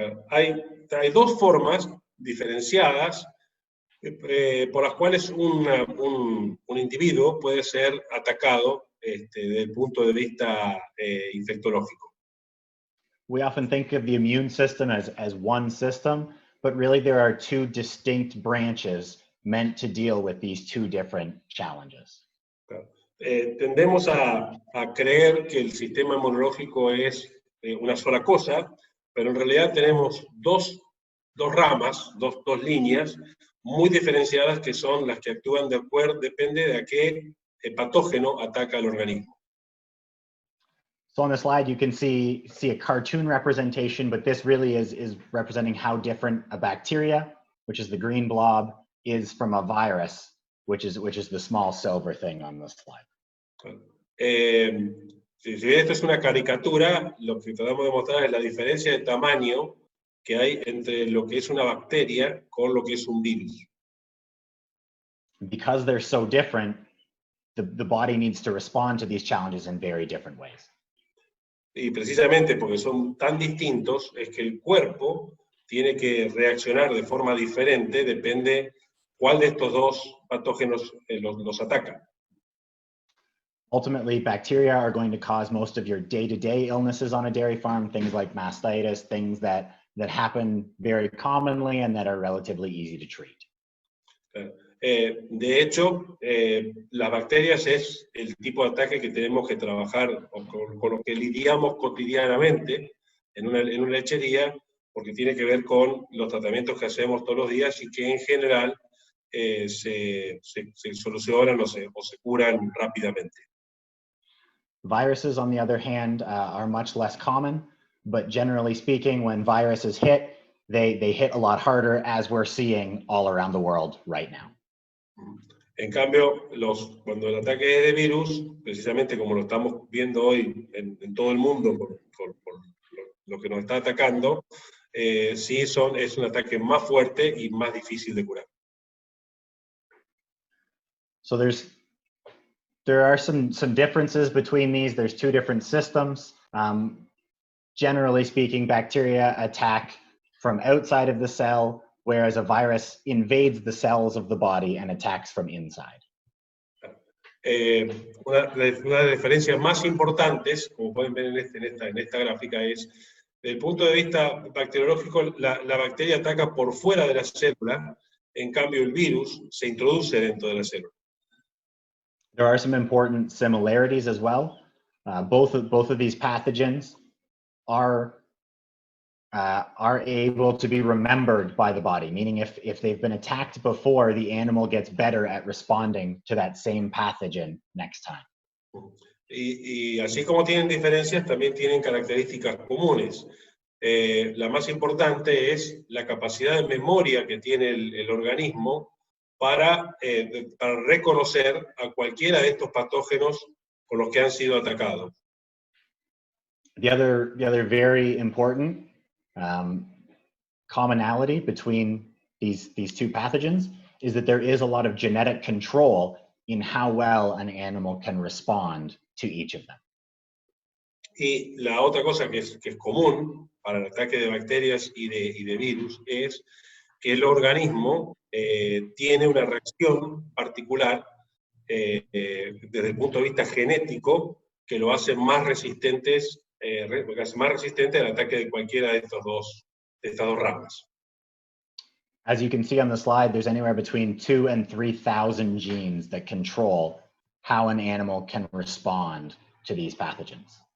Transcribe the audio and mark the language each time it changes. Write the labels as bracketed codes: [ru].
[es] Hay dos formas diferenciadas por las cuales un individuo puede ser atacado desde el punto de vista infectológico. [en] We often think of the immune system as one system, but really there are two distinct branches meant to deal with these two different challenges. [es] Tendemos a creer que el sistema inmunológico es una sola cosa, pero en realidad tenemos dos ramas, dos líneas muy diferenciadas que son las que actúan de acuerdo, depende de a qué patógeno ataca al organismo. [en] So on the slide, you can see a cartoon representation, but this really is representing how different a bacteria, which is the green blob, is from a virus, which is the small silver thing on the slide. [es] Si bien esto es una caricatura, lo que tratamos de mostrar es la diferencia de tamaño que hay entre lo que es una bacteria con lo que es un virus. [en] Because they're so different, the body needs to respond to these challenges in very different ways. [es] Y precisamente porque son tan distintos, es que el cuerpo tiene que reaccionar de forma diferente, depende cuál de estos dos patógenos los ataca. [en] Ultimately, bacteria are going to cause most of your day-to-day illnesses on a dairy farm, things like mastitis, things that happen very commonly and that are relatively easy to treat. [es] De hecho, las bacterias es el tipo de ataque que tenemos que trabajar, con lo que lidiamos cotidianamente en una lechería, porque tiene que ver con los tratamientos que hacemos todos los días y que en general se solucionan o se curan rápidamente. [en] Viruses, on the other hand, are much less common, but generally speaking, when viruses hit, they hit a lot harder, as we're seeing all around the world right now. [es] En cambio, cuando el ataque es de virus, precisamente como lo estamos viendo hoy en todo el mundo por lo que nos está atacando, sí es un ataque más fuerte y más difícil de curar. [en] So there are some differences between these. There's two different systems. Generally speaking, bacteria attack from outside of the cell, whereas a virus invades the cells of the body and attacks from inside. [es] Una de las diferencias más importantes, como pueden ver en esta gráfica, es, desde el punto de vista bacteriológico, la bacteria ataca por fuera de la célula, en cambio el virus se introduce dentro de la célula. [en] There are some important similarities as well. Both of these pathogens are able to be remembered by the body, meaning if they've been attacked before, the animal gets better at responding to that same pathogen next time. [es] Y así como tienen diferencias, también tienen características comunes. La más importante es la capacidad de memoria que tiene el organismo para reconocer a cualquiera de estos patógenos con los que han sido atacados. [en] The other very important commonality between these two pathogens is that there is a lot of genetic control in how well an animal can respond to each of them. [es] Y la otra cosa que es común para el ataque de bacterias y de virus es que el organismo tiene una reacción particular desde el punto de vista genético que lo hace más resistente al ataque de cualquiera de estas dos ramas. [en] As you can see on the slide, there's anywhere between 2,000 and 3,000 genes that control how an animal can respond to these pathogens.